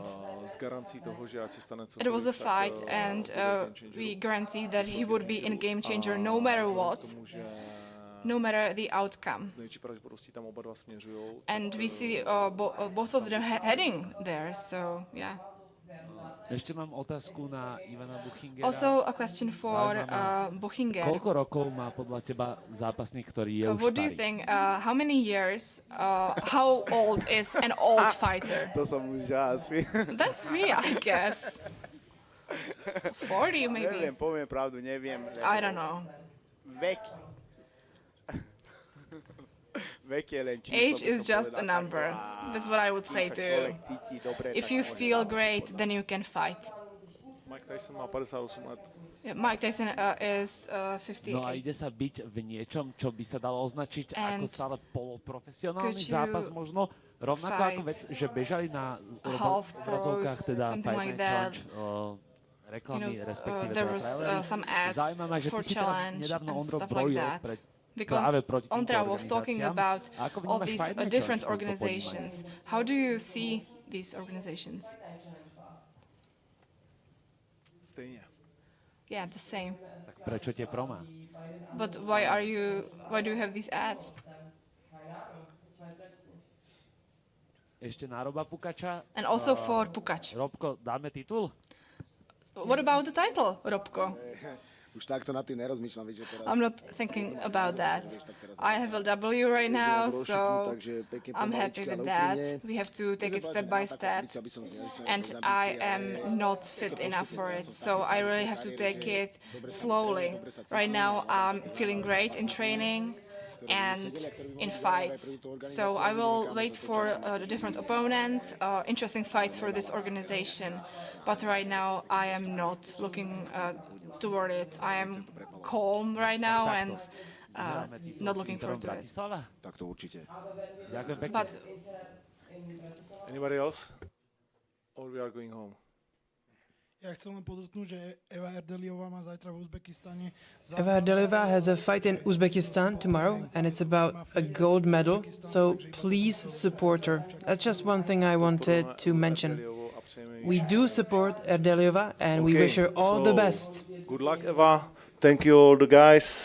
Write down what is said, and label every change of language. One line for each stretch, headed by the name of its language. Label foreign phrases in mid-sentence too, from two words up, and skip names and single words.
English: It was a fight, and we guaranteed that he would be in Game Changer no matter what, no matter the outcome. And we see both of them heading there, so yeah.
Slovak: Ešte mám otázku na Ivana Buchingera.
English: Also a question for Buchinger.
Slovak: Koľko rokov má podľa teba zápasník, ktorý je už starý?
English: What do you think? How many years? How old is an old fighter?
Slovak: To som už ja asi.
English: That's me, I guess. 40 maybe.
Slovak: Neviem, poviem pravdu, neviem.
English: I don't know. Age is just a number. That's what I would say too. If you feel great, then you can fight.
Slovak: Mike Tyson má 58 let.
English: Yeah, Mike Tyson is 58.
Slovak: No a ide sa byť v niečom, čo by sa dalo označiť ako stále poloprofesionálny zápas možno? Rovnako ako vec, že bežali na obrazovkách teda Fight Night Challenge reklamy, respektíve
English: there was some ads for challenge and stuff like that. Because Ondra was talking about all these different organizations. How do you see these organizations? Yeah, the same.
Slovak: Prečo tie promá?
English: But why do you have these ads?
Slovak: Ešte na Roba Pukača.
English: And also for Pukač.
Slovak: Robko, dáme titul?
English: What about the title, Robko?
Slovak: Už takto na tým nerozmýšľam, že teraz...
English: I'm not thinking about that. I have a W right now, so I'm happy with that. We have to take it step by step, and I am not fit enough for it, so I really have to take it slowly. Right now, I'm feeling great in training and in fights. So I will wait for the different opponents, interesting fights for this organization. But right now, I am not looking toward it. I am calm right now and not looking forward to it. But anybody else? Or we are going home?
Slovak: Ja chcem len podotknúť, že Eva Erdeliová má zajtra v Uzbekistane.
English: Eva Erdeliová has a fight in Uzbekistan tomorrow, and it's about a gold medal, so please support her. That's just one thing I wanted to mention. We do support Erdeliová, and we wish her all the best. Good luck, Eva. Thank you all the guys.